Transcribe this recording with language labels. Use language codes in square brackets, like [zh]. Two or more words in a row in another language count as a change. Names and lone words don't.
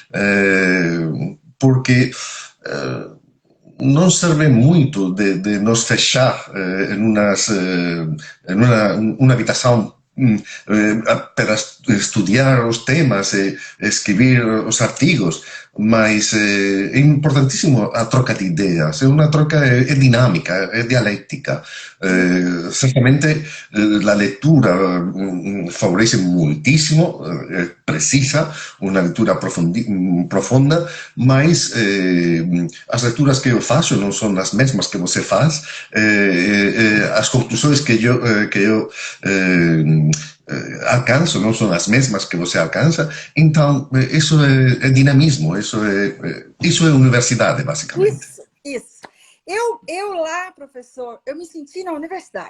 [gl] Porque non serve moito de nos fechar en unha habitación para estudiar os temas e escribir os artigos, mas é importantísimo a troca de ideas, é unha troca é dinámica, é dialéctica. Certamente la lectura favorece muitísimo, precisa, unha lectura profunda, [pt] mas as lecturas que eu faço non son as mesmas que você faz, as conclusões que eu alcanço não são as mesmas que você alcança, então isso é dinamismo, isso é universidade, basicamente. Isso. Eu lá, professor, eu me senti na universidade.